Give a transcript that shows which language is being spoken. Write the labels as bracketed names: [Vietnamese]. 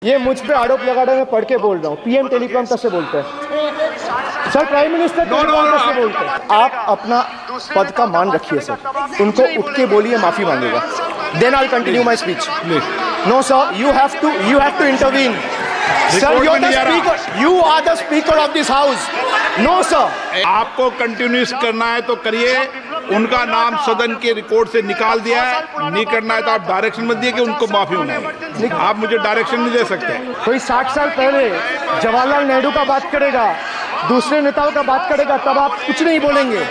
[Hindi] ये मुझ पे आरोप लगा रहे हैं, मैं पढ़ के बोल रहा हूँ। पीएम टेलीकॉम कैसे बोलते हैं सर? प्राइम मिनिस्टर टेलीकॉम कैसे बोलते हैं? आप अपना पद का मान रखिए सर, उनको उठ के बोलिए माफी मांगेगा। [English] Then I continue my speech. No sir, you have to intervene. Sir, you are the speaker of this house. No, sir. [Hindi] आपको कंटिन्यूस करना है तो करिए। उनका नाम सदन के रिकॉर्ड से निकाल दिया है। नहीं करना है तो आप डायरेक्शन मत दिए कि उनको माफी होना। आप मुझे डायरेक्शन नहीं दे सकते। कोई 60 साल पहले जवाहरलाल नेहरू का बात करेगा, दूसरे नेताओं का बात करेगा, तब आप कुछ नहीं बोलेंगे।